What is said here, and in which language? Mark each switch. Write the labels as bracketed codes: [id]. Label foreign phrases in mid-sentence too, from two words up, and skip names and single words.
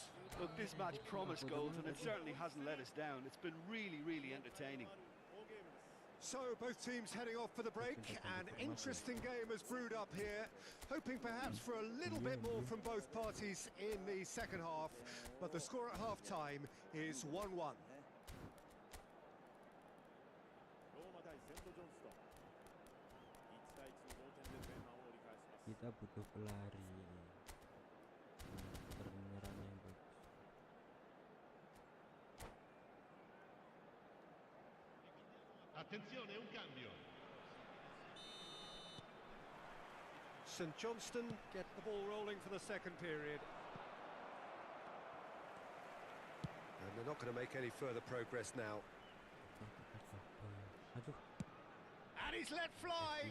[en] Look, this match promised goals, and it certainly hasn't let us down. It's been really, really entertaining. So, both teams heading off for the break. An interesting game has brewed up here. Hoping perhaps for a little bit more from both parties in the second half. But the score at half-time is 1-1. [id] Kita butuh pelari penyerang yang bagus. [it] Attenzione, un cambio. [en] St Johnstone get the ball rolling for the second period. And they're not going to make any further progress now. [id] Aduh, [en] And he's let fly!